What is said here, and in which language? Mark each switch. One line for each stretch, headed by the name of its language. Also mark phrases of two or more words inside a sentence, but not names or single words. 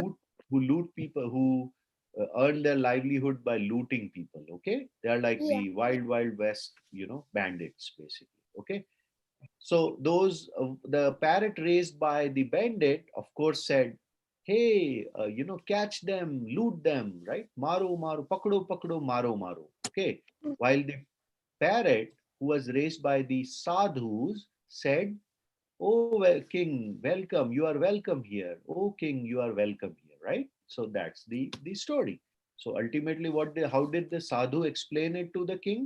English: loot who loot people who earn their livelihood by looting people. Okay, they are like Yeah. the wild west, bandits basically. Okay, so those the parrot raised by the bandit, of course, said, "Hey, catch them, loot them, right?
Hindi: मारो, मारो, पकड़ो, पकड़ो, मारो, मारो."
English: Okay, while the parrot, who was raised by the sadhus, said, "Oh, well, king, welcome. You are welcome here. Oh, king, you are welcome here." Right? So that's the story. So ultimately, how did the sadhu explain it to the king?